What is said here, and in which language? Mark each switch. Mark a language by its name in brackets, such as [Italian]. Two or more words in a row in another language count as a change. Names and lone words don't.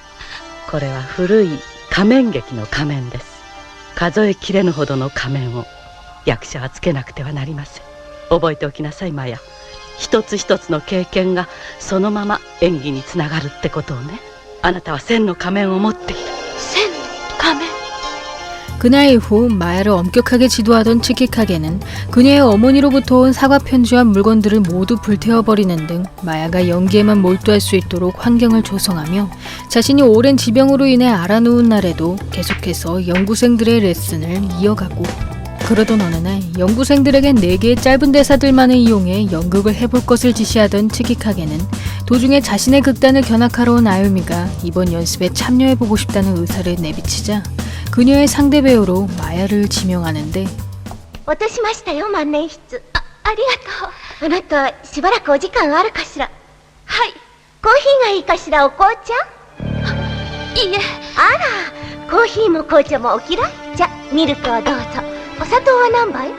[Japanese] これは古い仮面劇の仮面です。数えきれぬほどの仮面を役者はつけなくてはなりません。覚えておきなさいマヤ。一つ一つの経験がそのまま演技につながるってことをね。あなたは千の仮面を持っている。千の仮面。 [Korean] 그날 이후 마야를 엄격하게 지도하던 치키카게는 그녀의 어머니로부터 온 사과 편지와 물건들을 모두 불태워버리는 등 마야가 연기에만 몰두할 수 있도록 환경을 조성하며, 자신이 오랜 지병으로 인해 알아누운 날에도 계속해서 연구생들의 레슨을 이어가고, 그러던 어느 날 연구생들에게 4개의 짧은 대사들만을 이용해 연극을 해볼 것을 지시하던 치키카게는 도중에 자신의 극단을 견학하러 온 아유미가 이번 연습에 참여해보고 싶다는 의사를 내비치자 그녀의 상대 배우로 마야를 지명하는데, [Japanese] 落としましたよ、万年筆。ありがとう。あなたしばらくお時間あるかしら。はい。コーヒーがいいかしら、お紅茶？いいえ。あら、コーヒーも紅茶もお嫌い？じゃ、ミルクをどうぞ。お砂糖は何杯？